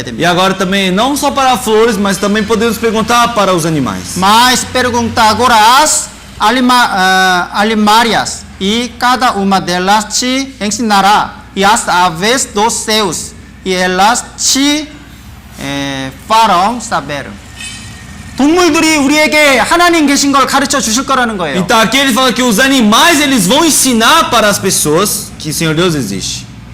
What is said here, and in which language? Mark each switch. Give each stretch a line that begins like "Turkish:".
Portuguese: E
Korean: 됩니다.
Portuguese: agora também, não só para flores, mas também podemos perguntar para os animais. Mas perguntagoras alimárias e cada uma delas te ensinará e as aves dos céus e elas te farão saber.
Korean: 동물들이 우리에게 하나님 계신 걸 가르쳐 주실 거라는 거예요.
Portuguese: Então aqui ele fala que os animais eles vão ensinar para as pessoas que Senhor Deus existe.